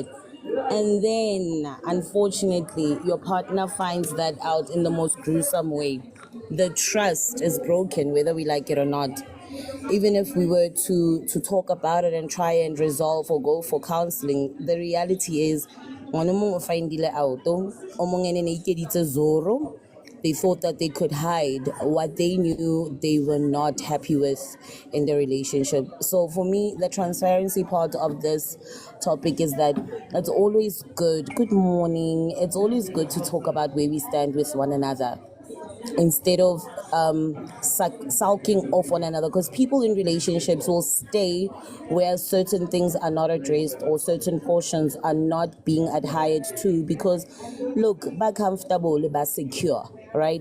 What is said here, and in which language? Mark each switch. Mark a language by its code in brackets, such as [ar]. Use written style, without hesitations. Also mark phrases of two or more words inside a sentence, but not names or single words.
[en] And then, unfortunately, your partner finds that out in the most gruesome way. The trust is broken, whether we like it or not. even if we were to talk about it and try and resolve or go for counseling, the reality is [tn] ngwana o mongwe o findile auto, o mongwe ene ne ikeditse Zoro. [en] They thought that they could hide what they knew they were not happy with in the relationship. So for me, the transparency part of this topic is that it's always good. Good morning. It's always good to talk about where we stand with one another instead of sulking off one another, because people in relationships will stay where certain things are not addressed or certain portions are not being adhered to, because look, ba comfortable, ba secure, right?